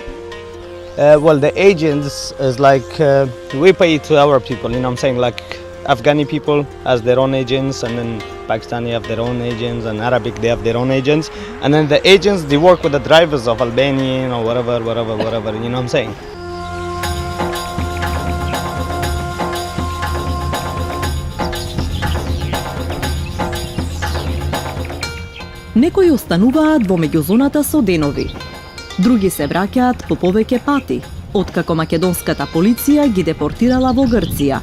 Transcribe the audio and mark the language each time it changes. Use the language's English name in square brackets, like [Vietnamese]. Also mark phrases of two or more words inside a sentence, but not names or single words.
[English] Well, the agents is like we pay to our people, you know what I'm saying, like Afghani people has their own agents, and then Pakistani have their own agents, and Arabic they have their own agents, and then the agents they work with the drivers of Albanian or whatever, you know what I'm saying. [Macedonian] Некои остануваат во меѓузоната со денови. Други се враќаат по повеќе пати, откако македонската полиција ги депортирала во Грција.